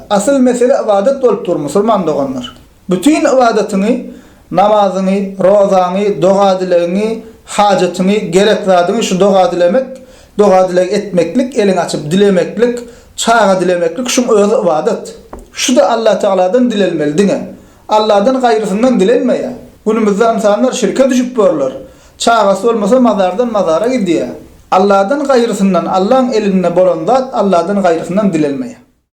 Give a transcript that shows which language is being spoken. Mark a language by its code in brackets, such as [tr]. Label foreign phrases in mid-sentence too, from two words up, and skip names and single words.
[tk] Asyl mesele ibadet bolup dur musulman doganlar. Bütün ibadetini, namazyny, rozany, doga dilegiňi, hajatyny, gerek zadyny şu doga dilemek, doga dilek etmeklik, elin açyp dilemeklik, çağa dilemeklik şu öz ibadet. Şu da Allah Taala'dan dilenmeli diňe. [tr] Allah'dan gayrısından dilenmeye. Günümüzde insanlar şirke [tk] düşüp borlar. [tr] Çağası olmasa mazardan mazara gidiyor. Allah'dan gayrısından, Allah'ın elinde [tk] bolan zat, [tr] Allah'dan gayrısından dilenmeye.